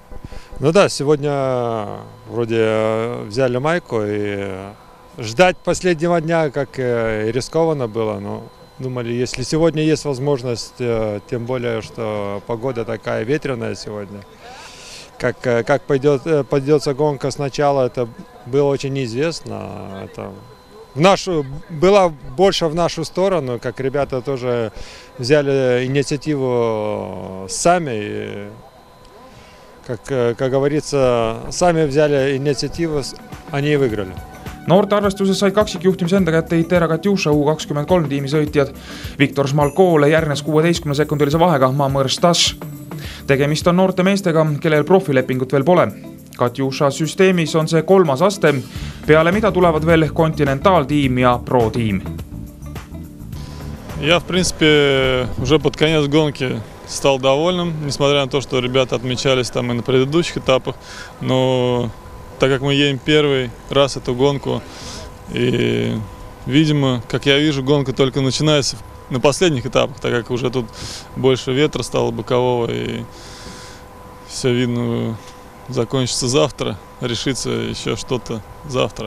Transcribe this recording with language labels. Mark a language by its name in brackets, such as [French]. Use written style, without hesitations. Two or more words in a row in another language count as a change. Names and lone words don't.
[Russian] Ну да, сегодня вроде взяли майку и ждать последнего дня, как и рискованно было, но думали, если сегодня есть возможность, тем более, что погода такая ветреная сегодня, как пойдется гонка сначала, это было очень неизвестно. Это было больше в нашу сторону, как ребята тоже взяли инициативу сами. И, как говорится, сами взяли инициативу, они и выиграли. [Estonian] Noorte arvestuses said kaksikjuhtimise enda kätte Itera Katjuša U23 tiimi sõitjad. Viktor Šmalkoole järgnes 16-sekundilise vahega Mamõr Stas. Tegemist on noorte meestega, kellel profilepingut veel pole. Katjuša süsteemis on see 3. aste, peale mida tulevad veel kontinentaaltiim ja pro-tiim. [Russian] Я, в принципе, уже под конец гонки стал довольным, несмотря на то, что ребята отмечались там и на предыдущих этапах, но так как мы едем первый раз эту гонку, и, видимо, как я вижу, гонка только начинается на последних этапах, так как уже тут больше ветра стало бокового, и все видно закончится завтра, решится еще что-то завтра.